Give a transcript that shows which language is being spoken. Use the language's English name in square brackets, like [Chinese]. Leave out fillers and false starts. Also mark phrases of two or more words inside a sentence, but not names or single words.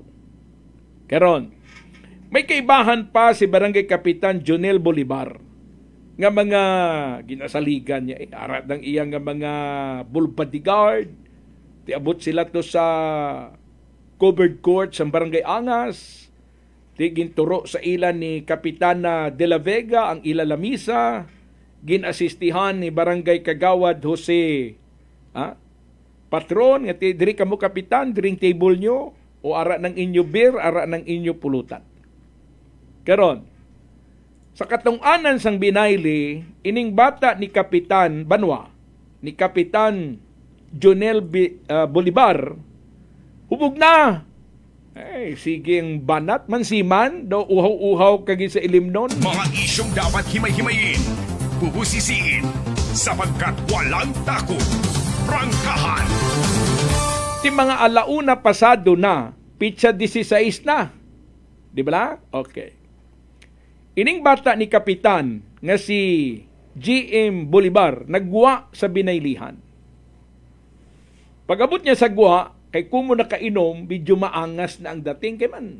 [Hiligaynon] Karon, may kaibahan pa si Barangay Kapitan Jonel Bolivar nga mga ginasaligan niya, arat ng iyang nga mga bull bodyguard, tiabot sila to sa covered court sa Barangay Angas, ginturo sa ilan ni Kapitana de la Vega ang ila lamisa, ginasistihan ni Barangay Kagawad Jose Patron, nga diri kamo kapitan, diring table nyo, o ara ng inyo beer, ara ng inyo pulutan. Karon, sa katong-anan sang binayli, ining bata ni Kapitan Banwa, ni Kapitan Jonel Bolivar, hubog na. Siging banat, mansiman, daw uhaw-uhaw kagi sa ilimnon. [Filipino] Mga isyong dapat himay-himayin, bubusisiin, sapagkat walang takot. Prangkahan. [Hiligaynon] Ti mga alauna pasado na, pitsa 16 na. Di ba? Okay. Ining bata ni Kapitan nga si GM Bolivar nagguwa sa binaylihan. Pag-abot niya sa guwa, kay kumo nakainom, medyo maangas na ang dating kay man.